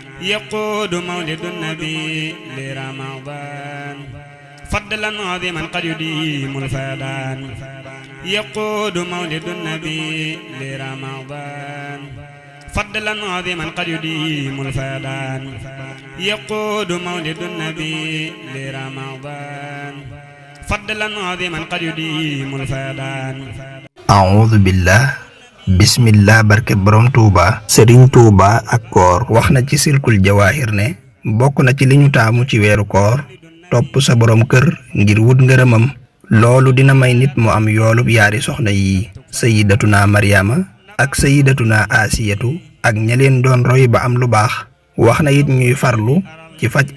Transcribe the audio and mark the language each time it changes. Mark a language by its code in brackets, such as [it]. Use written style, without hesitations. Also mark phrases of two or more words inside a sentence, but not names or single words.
[ar] يقود مولد النبي لرمضان فضلا عظيما قد يديم الفيضان يقود مولد النبي لرمضان فضلا عظيما قد يديم الفيضان يقود مولد النبي لرمضان فضلا عظيما قد يديم الفيضان أعوذ بالله [wo] bismillah barke borom Touba Serigne Touba ak koor wax na ci silkul jawahir ne bokk na ci li ñu taamu ci weeru koor topp sa borom kër ngir wut ngërëmam loolu dina may nit mu am yoolub yaari soxna yi sayyidatuna Maryama ak sayyidatuna Asiyatu ak ña leen doon roy ba am lu baax wax na it ñuy farlu ci faj